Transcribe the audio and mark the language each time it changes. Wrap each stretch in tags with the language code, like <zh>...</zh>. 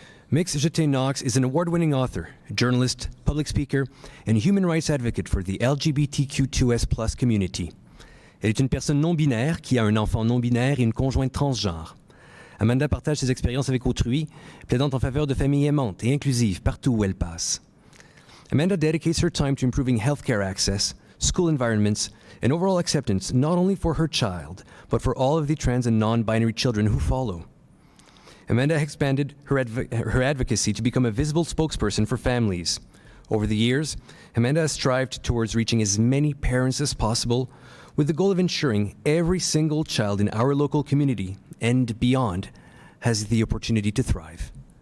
<en>Mix Jeté-Knox is an award-winning author, journalist, public speaker, and human rights advocate for the LGBTQ2S+ community.</en> <fr>Elle est une personne non-binaire qui a un enfant non-binaire et une conjointe transgenre. Amanda partage ses expériences avec autrui, plaidant en faveur de familles aimantes et inclusives partout où elle passe.</fr> <en>Amanda dedicates her time to improving healthcare access, school environments, and overall acceptance not only for her child, but for all of the trans and non-binary children who follow. Amanda expanded her advocacy to become a visible spokesperson for families. Over the years, Amanda has strived towards reaching as many parents as possible with the goal of ensuring every single child in our local community and beyond has the opportunity to thrive.</en>